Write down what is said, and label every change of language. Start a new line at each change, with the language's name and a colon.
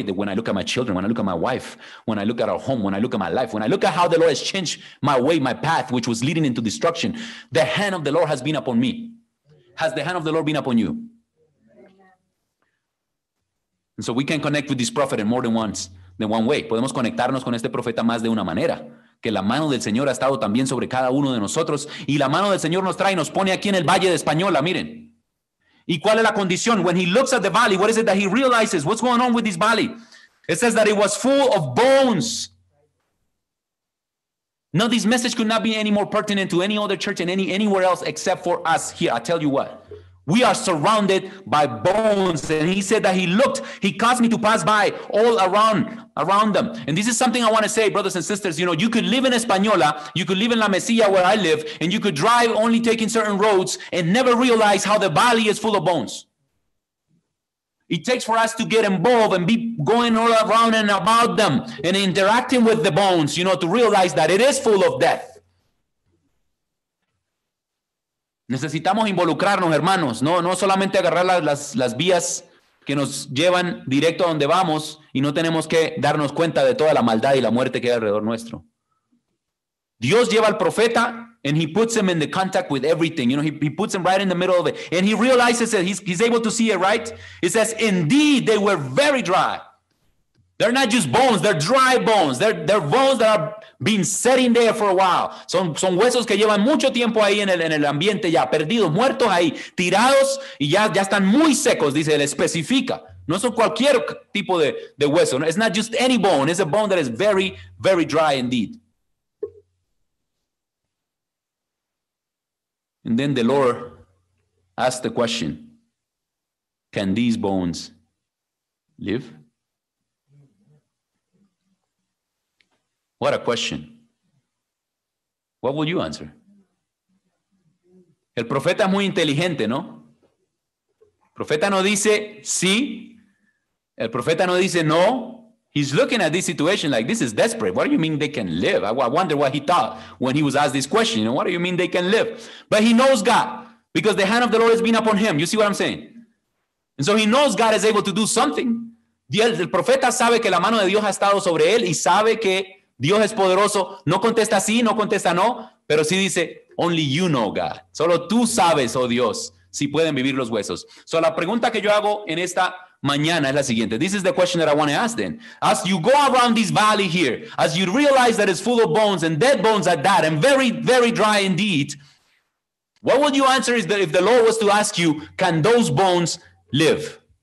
English: That when I look at my children, when I look at my wife, when I look at our home, when I look at my life, when I look at how the Lord has changed my way, my path, which was leading into destruction, the hand of the Lord has been upon me. Has the hand of the Lord been upon you? And so we can connect with this prophet in more than one way.
Spanish: Podemos conectarnos con este profeta más de una manera. Que la mano del Señor ha estado también sobre cada uno de nosotros, y la mano del Señor nos trae y nos pone aquí en el Valle de Española, miren. ¿Y cuál es la condición?
English: When he looks at the valley, what is it that he realizes? What's going on with this valley? It says that it was full of bones. No, this message could not be any more pertinent to any other church and anywhere else except for us here. I tell you what, we are surrounded by bones. And he said that he caused me to pass by all around them. And this is something I want to say, brothers and sisters. You know, you could live in Española, you could live in La Mesilla where I live, and you could drive only taking certain roads and never realize how the valley is full of bones. It takes for us to get involved and be going all around and about them and interacting with the bones, you know, to realize that it is full of death.
Spanish: Necesitamos involucrarnos, hermanos, no solamente agarrar las vías que nos llevan directo a donde vamos y no tenemos que darnos cuenta de toda la maldad y la muerte que hay alrededor nuestro. Dios lleva al profeta
English: and he puts him in the contact with everything. You know, he puts him right in the middle of it. And he realizes that he's able to see it, right? It says, indeed, they were very dry. They're not just bones, they're dry bones. They're bones that are been sitting there for a while.
Spanish: Son huesos que llevan mucho tiempo ahí en el ambiente ya, perdidos, muertos ahí, tirados y ya están muy secos, dice, él especifica. No son cualquier tipo de hueso.
English: No? It's not just any bone. It's a bone that is very, very dry indeed. And then the Lord asked the question, can these bones live? What a question. What will you answer?
Spanish: El profeta es muy inteligente, ¿no? El profeta no dice sí. El profeta no dice no.
English: He's looking at this situation like, this is desperate. What do you mean they can live? I wonder what he thought when he was asked this question. You know, what do you mean they can live? But he knows God because the hand of the Lord has been upon him. You see what I'm saying? And so he knows God is able to do something.
Spanish: El profeta sabe que la mano de Dios ha estado sobre él y sabe que Dios es poderoso. No contesta sí, no contesta no, pero sí dice,
English: only you know, God.
Spanish: Solo tú sabes, oh Dios, si pueden vivir los huesos. So la pregunta que yo hago en esta mañana es la siguiente.
English: This is the question that I want to ask then. As you go around this valley here, as you realize that it's full of bones and dead bones at that, and very, very dry indeed, what would you answer is that if the Lord was to ask you, can those bones live?